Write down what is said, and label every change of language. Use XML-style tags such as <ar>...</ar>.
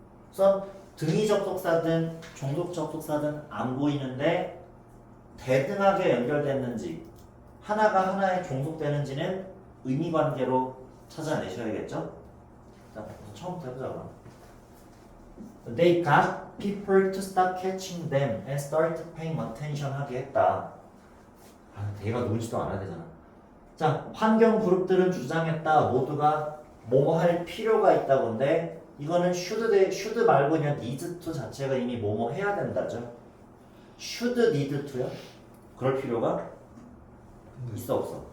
<ko>우선 등위 접속사든 종속 접속사든 안 보이는데 대등하게 연결됐는지 하나가 하나에 종속되는지는 의미관계로 찾아내셔야겠죠. 자, 처음부터 해보자 그럼.</ko> <en>They got people to stop catching them and start paying attention</en> <ko>하게 했다. 대가 누군지도 알아야 되잖아. 자, 환경 그룹들은 주장했다. 모두가 뭐뭐 할 필요가 있다고인데 이거는 should 말고 그냥 need to 자체가 이미 뭐뭐 해야 된다죠. should need to요? 그럴 필요가 있어 없어?</ko>